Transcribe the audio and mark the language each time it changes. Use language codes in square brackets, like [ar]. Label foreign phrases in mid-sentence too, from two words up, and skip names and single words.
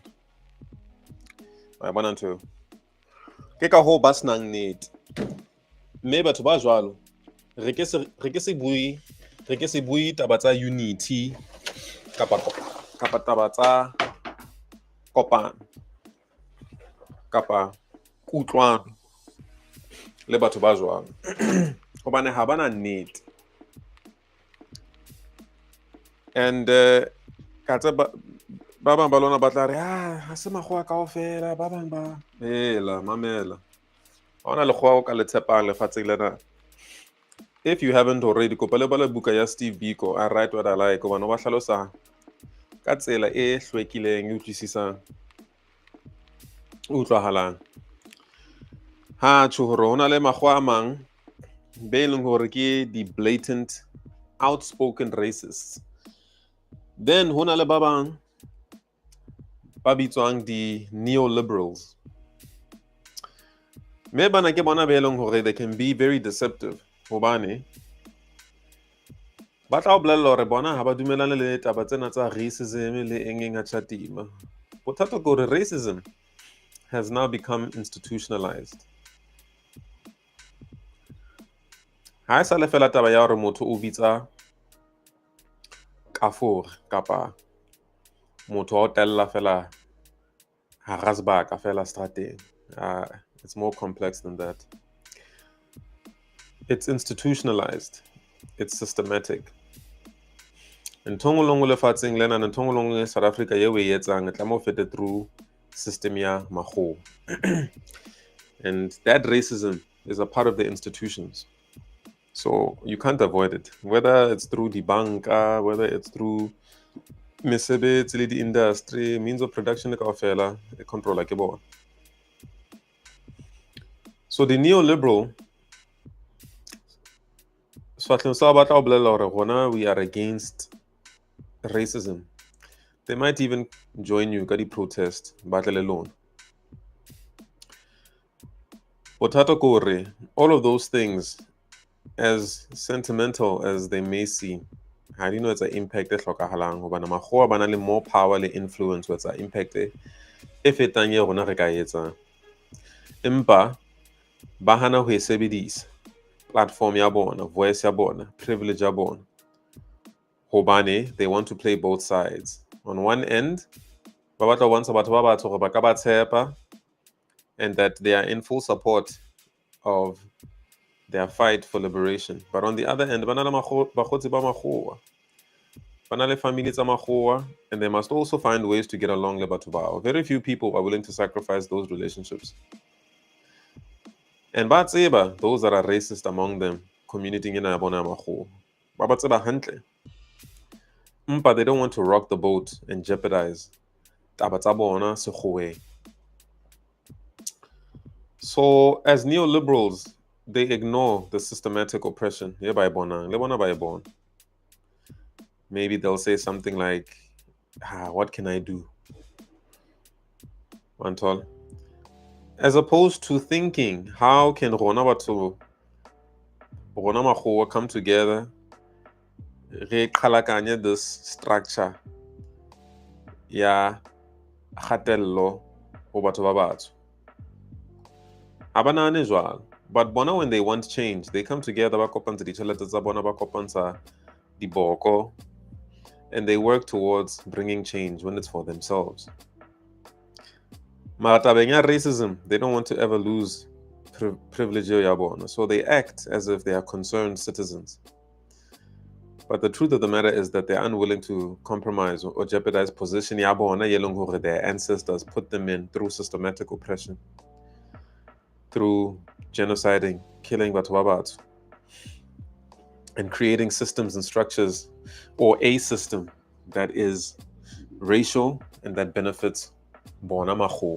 [st] Wa bona ntho ke ka ho ba senang nnete, mme batho ba jwalo re ke se bue taba tsa unity kapa taba tsa kopano kapa kutlwano le batho ba jwalo hobane ha bana nnete. And ka tsa ba bang ba lona ba tla re ha se makgowa kaofela, ba bang ba mamela hona lekgowa o ka le tshepang lefatsheng lena. [en] If you haven't already, [st] kopa le bala buka ya Steve Biko, I Write What I Like, hobane o ba hlalosa ka tsela e hlwekileng, e utlwisisang, utlwahalang. Ha tjho hore hona le makgowa a mang be leng hore ke di [en] blatant, outspoken racists. [st] Then hona le ba bang ba bitswang di neoliberals. Me bana ke bona be leng hore [en] they can be very deceptive [st] hobane ba tla o bolella hore bona ha ba dumelane le taba tsena tsa racism le eng a chatima. Bothata ke hore [en] racism has now become institutionalized. [st] Ha e sa le fela taba ya hore motho o bitsa kafore kapa motho o tella fela hara sebaka fela strateng. [en] It's more complex than that. It's institutionalized. It's systematic. [st] Nthong le ngwe lefatsheng lena, nthong le ngwe South Africa eo e etsang e tlameha o fete [en] through system [st] ya makgowa. [en] And that racism is a part of the institutions. So you can't avoid it. Whether it's through the banka, whether it's through [st] mesebetsi le di [en] industry, means of production kaofela [st] e controla ke bona. [en] So the neoliberal we are against racism. They might even join you at the protest, battle alone. [st] Bothata kore, [en] all of those things, as sentimental as they may seem, how do you know it's an impact [st] makgowa ba na le [en] more power le influence with that impact [st] e fetang ye rona re ka etsa. Empa ba hana ho e sebedisa platform ya bona, voice ya bona, privilege ya bona. [en] Hobane they want to play both sides. On one end, [st] ba batla ho bontsha batho ba batsho hore ba ka ba tshepa [en] and that they are in full support of their fight for liberation. But on the other end, [st] ba na le bakgotsi ba makgowa. Ba na le family tsa makgowa, [en] and they must also find ways to get along [st] le batho bao. [en] Very few people are willing to sacrifice those relationships. And [st] ba tseba [en] those that are racist among them, community [st] ena ya bona ya makgowa. Ba tseba hantle. [en] But they don't want to rock the boat and jeopardize [st] taba tsa bona sekgoweng. [en] So as neoliberals, they ignore the systematic oppression. Maybe they'll say something like, what can I do? Mantol. As opposed to thinking, how can [st] rona makgowa [en] come together, [st] re kgalakanye [en] this structure [st] ya kgatello ho batho ba batsho. Abanane jwalo. [en] But bona when they want change, they come together, [st] ba kopantsha ditjhelete tsa bona, ba kopantsha diboko, [en] and they work towards bringing change when it's for themselves. [st] Mara tabeng ya [en] racism, they don't want to ever lose privilege [st] ya bona, [en] so they act as if they are concerned citizens. But the truth of the matter is that they're unwilling to compromise or jeopardize position [st] ya bona yeleng hore [en] their ancestors put them in through systematic oppression, through genociding, killing [st] batho ba batsho. [en] and creating systems and structures, or a system that is racial and that benefits bona makgowa.